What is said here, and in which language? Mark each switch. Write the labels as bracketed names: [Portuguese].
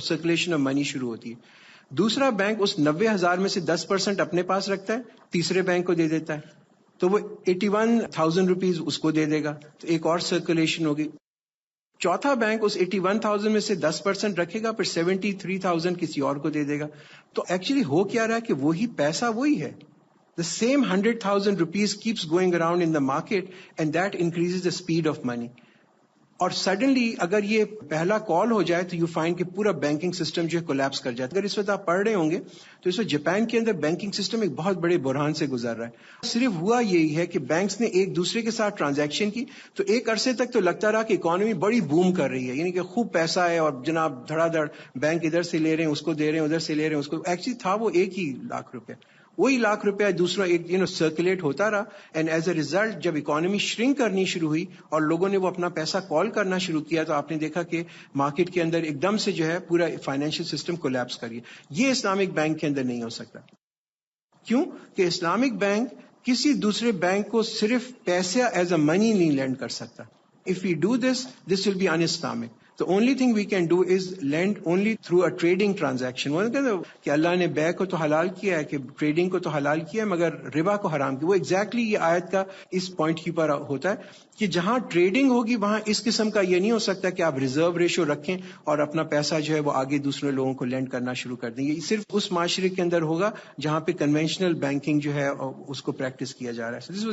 [Urdu] Circulation of money شروع ہوتی ہے. دوسرا بینک اس 90,000 میں سے 10% اپنے پاس رکھتا ہے، تیسرے بینک کو دے دیتا ہے. تو وہ 81,000 روپیز اس کو دے دے گا، تو ایک اور سرکولیشن ہوگی. چوتھا بینک اس 81,000 میں سے 10% رکھے گا، پھر 73,000 کسی اور کو دے دے گا. تو ایکچولی ہو کیا رہا ہے کہ وہی پیسہ وہی ہے. [English] The same 100,000 rupees keeps going around in the market and that increases the speed of money. [Urdu] اور سڈنلی اگر یہ پہلا کال ہو جائے تو [English] you find [Urdu] کہ پورا بینکنگ سسٹم جو ہے کولیپس کر جاتا ہے. اگر اس وقت آپ پڑھ رہے ہوں گے تو اس وقت جاپان کے اندر بینکنگ سسٹم ایک بہت بڑے بحران سے گزر رہا ہے. صرف ہوا یہی ہے کہ بینکس نے ایک دوسرے کے ساتھ ٹرانزیکشن کی تو ایک عرصے تک تو لگتا رہا کہ اکانومی بڑی بوم کر رہی ہے، یعنی کہ خوب پیسہ ہے اور جناب دھڑا دھڑ بینک ادھر سے لے رہے ہیں اس کو دے رہے ہیں، ادھر سے لے رہے ہیں اس کو. ایکچولی تھا وہ ایک ہی لاکھ روپے، وہی لاکھ روپیہ دوسرا ایک سرکولیٹ ہوتا رہا. [English] and as a result [Urdu] جب اکانومی شرنک کرنی شروع ہوئی اور لوگوں نے وہ اپنا پیسہ کال کرنا شروع کیا تو آپ نے دیکھا کہ مارکیٹ کے اندر ایک دم سے جو ہے پورا فائنینشیل سسٹم کولیپس کر گیا. یہ اسلامک بینک کے اندر نہیں ہو سکتا. کیوں کہ اسلامک بینک کسی دوسرے بینک کو صرف پیسے ایز اے منی نہیں لینڈ کر سکتا. [English] If you do this will be un-Islamic. The only thing we can do is lend only through a trading transaction. [Urdu] وہ کہتے ہیں کہ اللہ نے بے کو تو حلال کیا ہے، کہ ٹریڈنگ کو تو حلال کیا ہے مگر ربا کو حرام کیا. وہ ایگزیکٹلی یہ آیت کا اس پوائنٹ کی پر ہوتا ہے کہ جہاں ٹریڈنگ ہوگی وہاں اس قسم کا یہ نہیں ہو سکتا کہ آپ ریزرو ریشو رکھیں اور اپنا پیسہ جو ہے وہ آگے دوسرے لوگوں کو لینڈ کرنا شروع کر دیں. یہ صرف اس معاشرے کے اندر ہوگا جہاں پہ کنونشنل بینکنگ جو ہے اس کو پریکٹس کیا جا رہا ہے.